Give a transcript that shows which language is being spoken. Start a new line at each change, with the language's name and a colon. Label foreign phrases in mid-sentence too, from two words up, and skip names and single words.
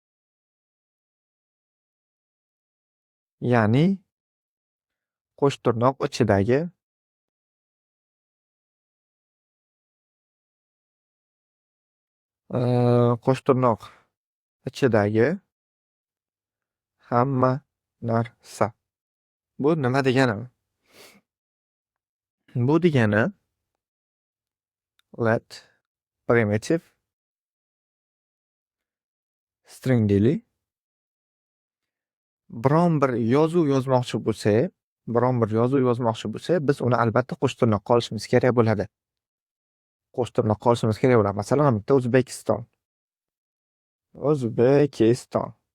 Uzbek: Ya'ni qo'sh tirnoq ichidagi hamma narsa. Bu nima degani? Bu degani
English: let primitive string
Uzbek: deylik. Biron bir yozuv yozmoqchi bo'lsak, biz uni albatta qo'sh tirnoqqa olishimiz kerak bo'ladi. Masalan, bitta O'zbekiston.